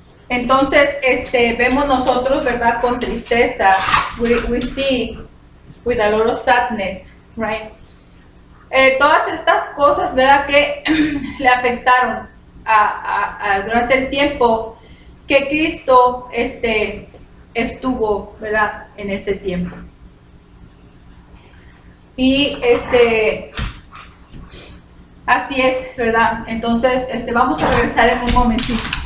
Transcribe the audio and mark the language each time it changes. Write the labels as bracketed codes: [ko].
[es] Entonces, vemos nosotros, ¿verdad? Con tristeza. [en] We see with a lot of sadness, right? [es] Todas estas cosas, ¿verdad? Que le afectaron durante el tiempo que Cristo estuvo, ¿verdad? En ese tiempo. Y así es, ¿verdad? Entonces, vamos a regresar en un momentito.